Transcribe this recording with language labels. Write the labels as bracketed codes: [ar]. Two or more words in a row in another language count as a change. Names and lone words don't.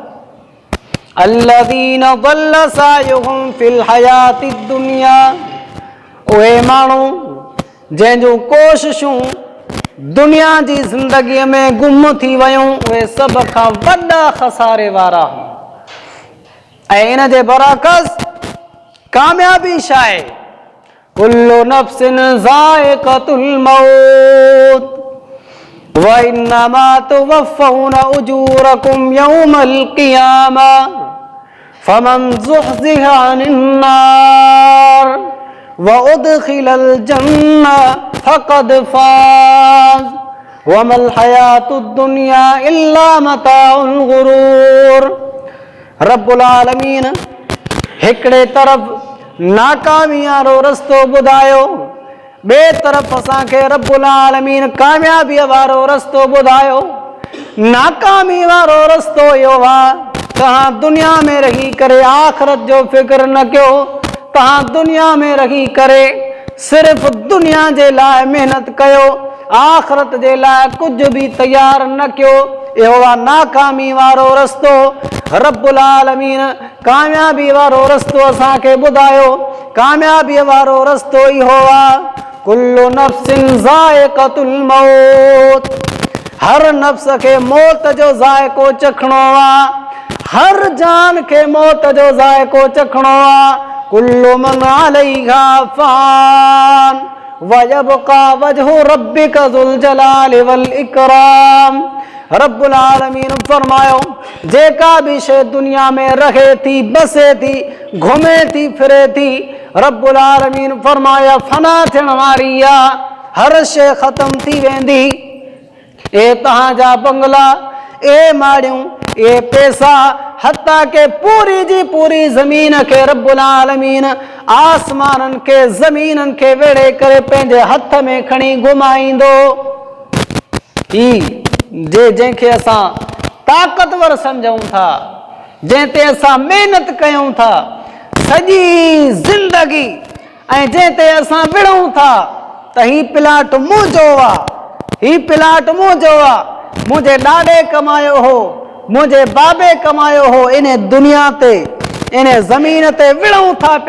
[ar] الذين ضل سعيهم في الحياة الدنيا, [sd] उहे माण्हू जंहिंजूं कोशिशूं दुनिया जी ज़िंदगीअ में गुम थी वियूं, उहे सभ खां वॾा खसारे वारा। ऐं इन जे बरअक्स कामयाबी छा आहे? [ar] كل نفس ذائقة الموت وإنما توفون أجوركم يوم القيامة فمن زحزح عن النار وأدخل الجنة فقد فاز وما الحياة الدنيا إلا متاع الغرور. رب العالمين [sd] हिकिड़े तरफ़ नाकामी वारो रस्तो ॿुधायो, ॿिए तरफ़ असांखे [ar] رب العالمين [sd] कामयाबीअ वारो रस्तो ॿुधायो। नाकामी वारो रस्तो इहो आहे, तव्हां दुनिया में रही करे आख़िरत जो फ़िक्र न कयो, तव्हां दुनिया में रही करे सिर्फ़ दुनिया जे लाइ महिनत कयो, आख़िरत जे लाइ कुझु बि तयारु न कयो। इहो आहे नाकामी वारो रस्तो। [ar] رب العالمين [sd] कामयाबी वारो रस्तो असांखे ॿुधायो। कामयाबीअ वारो रस्तो इहो आहे, [ar] كل نفس ذائقة الموت, [sd] हर नफ्स खे मौत जो ज़ाइक़ो चखणो आहे, हर जान खे मौत जो ज़ाइक़ो चखणो आहे। [ar] كل من عليها فان ويبقى وجه ربك ذو الجلال والإكرام. رب العالمين [sd] फरमायो, जेका भी शइ दुनिया में रहे थी, बसे थी, घुमे थी, फिरे थी, [ar] رب العالمين [sd] फरमाया फना थियण वारी आहे, हर शइ ख़त्म थी वेंदी। ए तव्हांजा बंगला, ए माड़ियूं, ए पैसा, हत्ता के पूरी जी पूरी ज़मीन खे [ar] رب العالمين [sd] आसमाननि खे, ज़मीननि खे वेड़े करे पंहिंजे हथ में खणी घुमाईंदो। जंहिंखे असां ताक़तवर सम्झूं था, जंहिं ते असां महिनत कयूं था सॼी ज़िंदगी, ऐं जंहिं ते असां विढ़ूं था त ही प्लाट मुंहिंजो आहे, ही प्लाट मुंहिंजो आहे, मुंहिंजे ॾाॾे कमायो हो, मुंहिंजे बाबे कमायो हो, इन दुनिया ते, इन ज़मीन ते विढ़ूं था पिया।